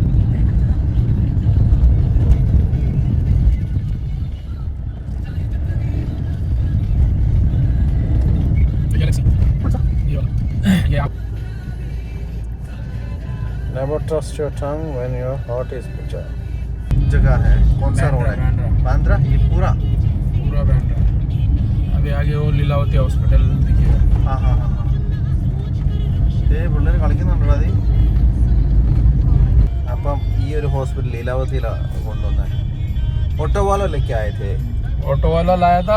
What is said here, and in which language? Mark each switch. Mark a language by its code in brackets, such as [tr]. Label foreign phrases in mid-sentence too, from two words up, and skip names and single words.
[en] Never trust your tongue when your heart is bitter. [hi] जगह है कौन सा रोड है? बांद्रा. ये पूरा बांद्रा. अभी आगे वो लीलावती हॉस्पिटल दिखेगा. हाँ हाँ हाँ. [ml] പിള്ളേർ കളിക്കുന്നുണ്ടോ അത്? അപ്പം ഈ ഒരു ഹോസ്പിറ്റൽ ലീലാവതിയിലാണ് കൊണ്ടുവന്നത്. [hi] ऑटो वाला लेके आए थे. ऑटो वाला लाया था.